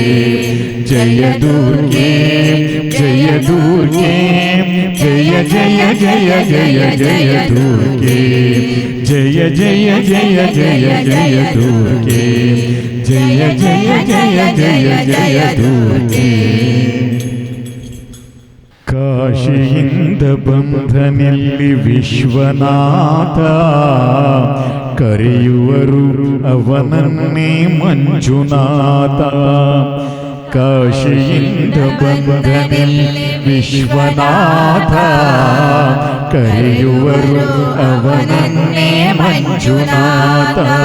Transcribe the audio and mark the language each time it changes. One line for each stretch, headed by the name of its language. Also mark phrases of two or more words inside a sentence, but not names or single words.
Hindi: जय दुर्गे जय दुर्गे जय जय जय जय जय दुर्गे. जय जय जय जय जय दुर्गे. जय जय जय जय जय दुर्गे.
Kannada: ಕಾಶಿಯಿಂದ ಬಂಧನಲ್ಲಿ ವಿಶ್ವನಾಥ ಕರೆಯುವರು ಅವನನ್ನೇ ಮಂಜುನಾಥ. ಕಾಶಿಯಿಂದ ಬಂಧನಲ್ಲಿ ವಿಶ್ವನಾಥ ಕರೆಯುವರು ಅವನನ್ನೇ ಮಂಜುನಾಥ.